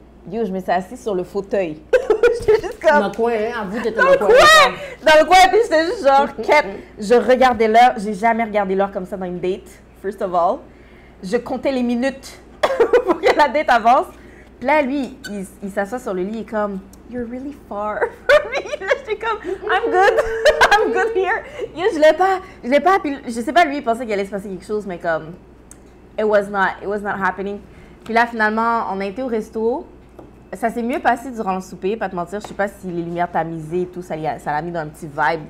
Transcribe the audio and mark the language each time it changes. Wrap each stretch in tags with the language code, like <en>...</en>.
<fr>Yo, je me suis assise sur le fauteuil. J'étais juste comme... Dans le coin, hein? Avoue, t'étais Dans le coin! Dans le coin, puis j'étais juste genre, je regardais l'heure. J'ai jamais regardé l'heure comme ça dans une date,</fr> <en>first of all.</en> <fr>Je comptais les minutes pour que la date avance. Puis là, lui, il s'assoit sur le lit et comme,</fr> <en>you're really far from me.</en> <fr>Là, j'étais comme,</fr> <en>I'm good, I'm good here.</en> <fr>Yo, je l'ai pas, puis je sais pas, lui, il pensait qu'il allait se passer quelque chose, mais comme,</fr> <en>it was not happening.</en> <fr>Puis là, finalement, on a été au resto. Ça s'est mieux passé durant le souper, pas te mentir. Je sais pas si les lumières tamisées et tout, ça l'a mis dans un petit vibe.</fr>